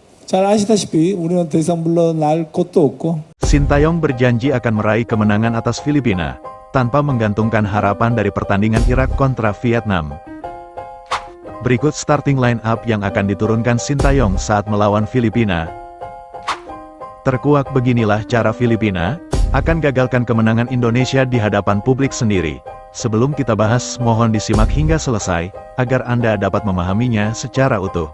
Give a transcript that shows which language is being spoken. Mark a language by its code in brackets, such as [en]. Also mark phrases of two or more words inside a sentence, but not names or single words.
[ko] 잘 아시다시피 우리는 더 이상 물러날 곳도 없고 [id] Sintayong berjanji akan meraih kemenangan atas Filipina, tanpa menggantungkan harapan dari pertandingan Irak kontra Vietnam. Berikut [en] starting line up [id] yang akan diturunkan Sintayong saat melawan Filipina. Terkuak beginilah cara Filipina akan gagalkan kemenangan Indonesia di hadapan publik sendiri. Sebelum kita bahas, mohon disimak hingga selesai, agar Anda dapat memahaminya secara utuh.